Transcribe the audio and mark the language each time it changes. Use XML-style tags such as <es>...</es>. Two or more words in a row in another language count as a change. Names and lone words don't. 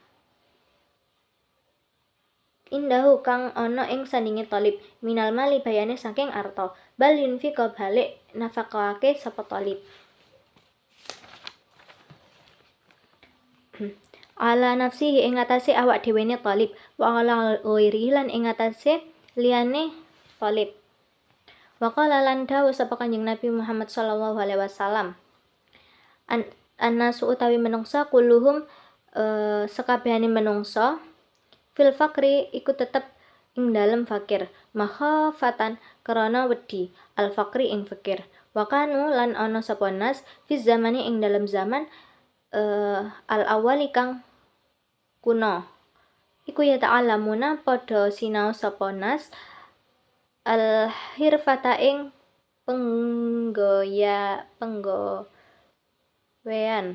<jv>indahu kang ana ing sandinge talib,</jv> <ar>من المال</ar> <jv>bayane saking arta,</jv> <ar>بل ينفق</ar> <jv>balik nafakake sapa talib</jv> <ar>على نفسه</ar> <jv>ing atase awak dhewene talib,</jv> <ar>وعلى غيره</ar> <jv>lan ing atase liyane talib.</jv> <ar>وقال</ar> <jv>lan dawuh sapa Kanjeng Nabi Muhammad</jv> <ar>صلى الله عليه وسلم,</ar> <jv>annasu utawi menungsa kulluhum sekabehane menungsa</jv> <ar>في الفقر</ar> <jv>iku tetep ing dalem fakir, makhafatan karana wedi al fakri ing fakir,</jv> <ar>وكانوا</ar> <jv>lan ana sapa nas</jv> <ar>في زمان</ar> <jv>ing dalem zaman al awali kang kuno iku ya ta'alamuna padha sinau sapa nas al hirfata ing penggawean.</jv>